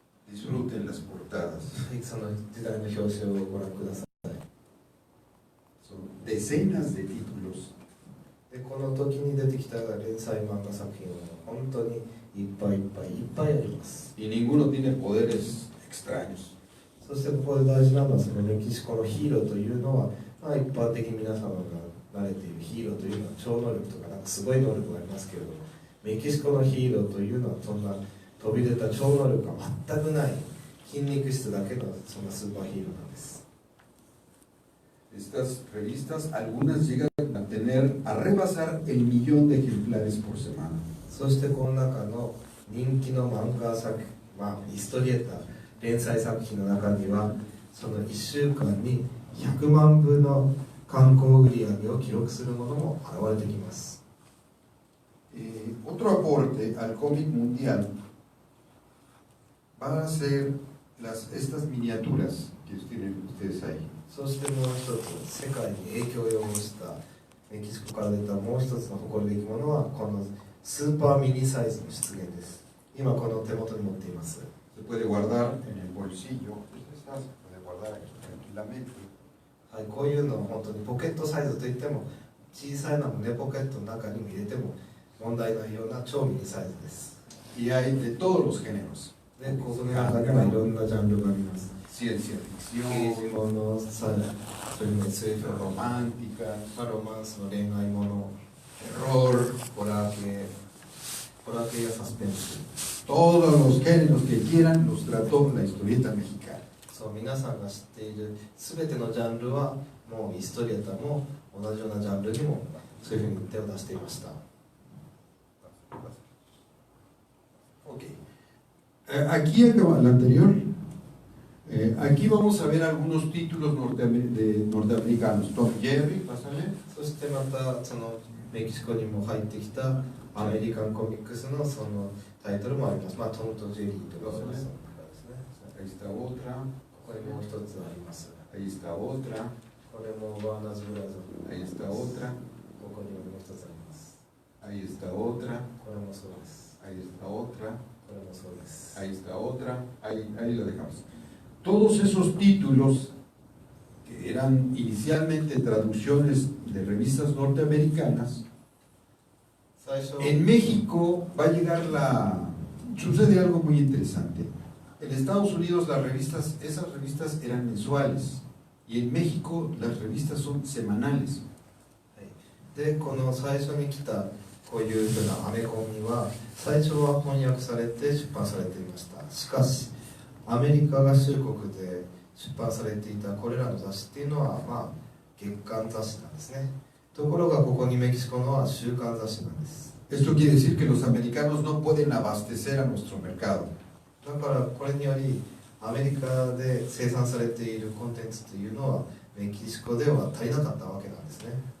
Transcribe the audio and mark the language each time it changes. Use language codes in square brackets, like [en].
[es] Disfruten las portadas. [ja] その時代の表紙をご覧ください。 [es] Son decenas de títulos. [ja] でこの時に出てきた連載漫画作品は本当にいっぱいいっぱいいっぱいあります。 [es] Y ninguno tiene poderes extraños. [ja] そしてここで大事なのはそのメキシコのヒーローというのは、まあ、一般的に皆様が慣れているヒーローというのは超能力とかなんかすごい能力がありますけれども、メキシコのヒーローというのはそんな飛び出た超能力が全くない筋肉質だけのそんなスーパーヒーローなんです。 [es] Estas revistas, algunas llegan a tener, a rebasar el 1,000,000 de ejemplares por semana. [ja] そしてこの中の人気の漫画作品、まあ、ヒストリエーター連載作品の中にはその1週間に100万部の観光売り上げを記録するものも現れてきます。 [es] Otro aporte al cómic mundial van a ser estas miniaturas que tienen ustedes ahí. [ja] そしてもう一つ世界に影響を及ぼしたメキシコから出たもう一つの誇るべきものはこのスーパーミニサイズの出現です。今この手元に持っています。 [es] Se puede guardar en el bolsillo. Estas se puede guardar aquí tranquilamente. [ja] はい、こういうのを本当にポケットサイズといっても小さいな胸ポケットの中にも入れても問題ないような超ミニサイズです。 [es] Y hay de todos los géneros. [ja] で、この中にはいろんなジャンルがあります。 [es] Ciencia [ja] 刑 [es] ficción, [ja] 事もの、それに SF の [es] romántica, [ja] ロマンスの恋愛もの、 [es] terror, [ja] ホラー系やサスペンス。 [es] todos los géneros que quieran los trató la historieta mexicana. [ja] そう皆さんが知っている全てのジャンルはもうヒストリエーターも同じようなジャンルにもそういうふうに手を出していました。 [es] Okay. Aquí acaba el anterior. Aquí vamos a ver algunos títulos norteamericanos. Tom Jerry, pásale. [ja] そしてまたそのメキシコにも入ってきたアメリカンコミックスのそのタイトルもあります。まあトムとジェリーとかそうですね。 [es] Ahí está otra. [ja] これもう一つあります。 [es] Ahí está otra. [ja] これもワーナーズブラザーズ。 [es] Ahí está otra. [ja] ここにもう一つあります。 [es] Ahí está otra. [ja] これもそうです。 [es] Ahí está otra. [ja] これもそうです。 [es] Ahí está otra. Ahí lo dejamos. Todos esos títulos que eran inicialmente traducciones de revistas norteamericanas, [ja] 最初 [es] en México va a llegar sucede algo muy interesante. En Estados Unidos esas revistas eran mensuales y en México las revistas son semanales. [ja] でこの最初に来たこういうふうなアメコミは最初は翻訳されて出版されていました。しかしアメリカ合衆国で出版されていたこれらの雑誌っていうのはまあ月刊雑誌なんですね。ところがここにメキシコのは週刊雑誌なんです。 [es] Esto quiere decir que los americanos no pueden abastecer a nuestro mercado. [ja] だからこれによりアメリカで生産されているコンテンツというのはメキシコでは足りなかったわけなんですね。